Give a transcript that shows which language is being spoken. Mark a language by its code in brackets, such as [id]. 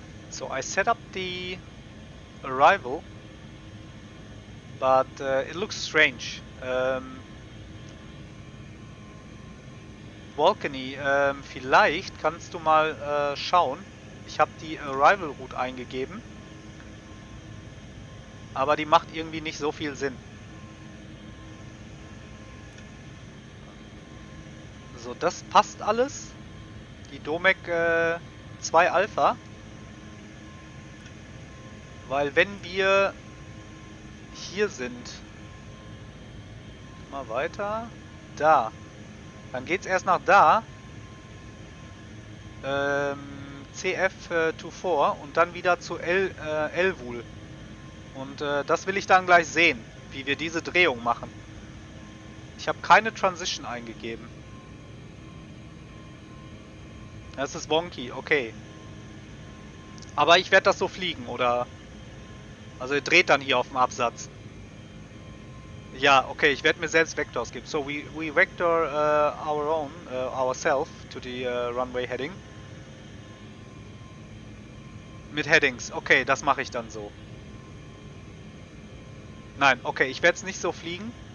[en] So I set up the arrival, but it looks strange. [de] Volcany, vielleicht kannst du mal schauen. Ich habe die Arrival Route eingegeben, aber die macht irgendwie nicht so viel Sinn. So, das passt alles. Die Domec 2 Alpha. Weil wenn wir hier sind, mal weiter, da, dann geht's erst nach da, CF24 und dann wieder zu Elvul. Und das will ich dann gleich sehen, wie wir diese Drehung machen. Ich habe keine Transition eingegeben. Das ist wonky, okay. Aber ich werde das so fliegen, oder? Also er dreht dann hier auf dem Absatz. Ja, okay, ich werde mir selbst Vectors geben. [en] So we vector our own, ourselves to the runway heading. [de] Mit Headings, okay, das mache ich dann so. Nein, okay, ich werde es nicht so fliegen.